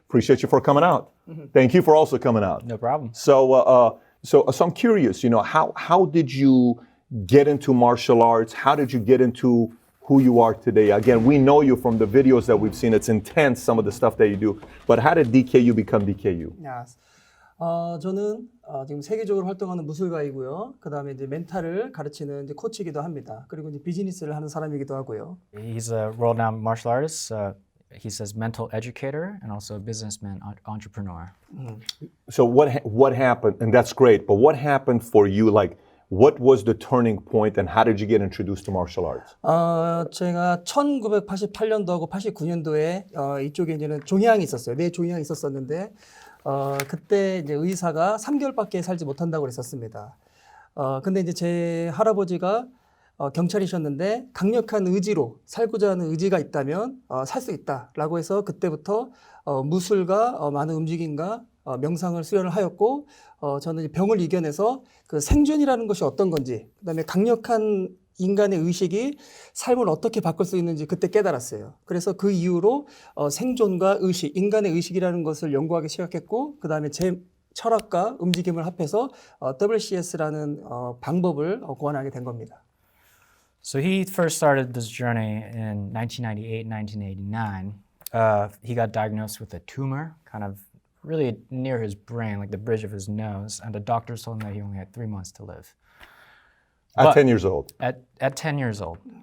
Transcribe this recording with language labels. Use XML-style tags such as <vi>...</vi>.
<en>Appreciate you for coming out. Thank you for also coming out. No problem. So I'm curious, you know, how did you get into martial arts? How did you get into who you are today? Again, we know you from the videos that we've seen. It's intense, some of the stuff that you do. But how did DKU become DKU? Yes.</en> <ko>저는 지금 세계적으로 활동하는 무술가이고요. 그 다음에 이제 멘탈을 가르치는 이제 코치이기도 합니다. 그리고 이제 비즈니스를 하는 사람이기도 하고요.</ko> <en>He's a world-renowned martial artist. He says mental educator and also a businessman, entrepreneur. So what happened? And that's great. But what happened for you? Like, what was the turning point and how did you get introduced to martial arts?</en> <ko>제가 1988년도하고 89년도에 이쪽에 이제는 종양이 있었어요. 뇌 종양이 있었었는데 그때 이제 의사가 3개월밖에 살지 못한다고 그랬었습니다. 근데 이제 제 할아버지가 경찰이셨는데 강력한 의지로 살고자 하는 의지가 있다면 살 수 있다라고 해서 그때부터 무술과 많은 움직임과 명상을 수련을 하였고 저는 병을 이겨내서 그 생존이라는 것이 어떤 건지 그다음에 강력한 인간의 의식이 삶을 어떻게 바꿀 수 있는지 그때 깨달았어요. 그래서 그 이후로 생존과 의식, 인간의 의식이라는 것을 연구하기 시작했고 그다음에 제 철학과 움직임을 합해서 WCS라는 방법을 고안하게 된 겁니다.</ko> <en>So he first started this journey in 1998, 1989. He got diagnosed with a tumor, kind of really near his brain, like the bridge of his nose, and the doctors told him that he only had 3 months to live. At But 10 years old. At 10 years old.</en>